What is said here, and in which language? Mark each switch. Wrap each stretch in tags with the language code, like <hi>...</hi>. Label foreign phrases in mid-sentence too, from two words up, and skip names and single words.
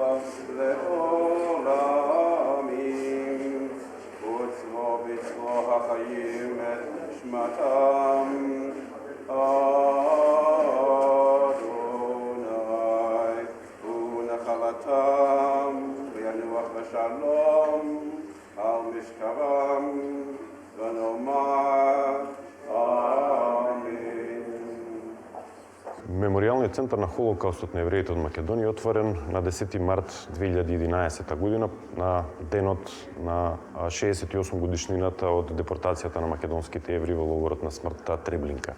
<he>לעולמים וצרו בצרו החיים את נשמתם אדוני ונחלתם וינוח בשלום על משכבם ונאמר амин.</he> <mk>Меморијалниот центар на Холокаустот на евреите од Македонија е отворен на 10 март 2011 година на денот на 68 годишнината од депортацијата на македонските евреи во логорот на смртта Треблинка.</mk>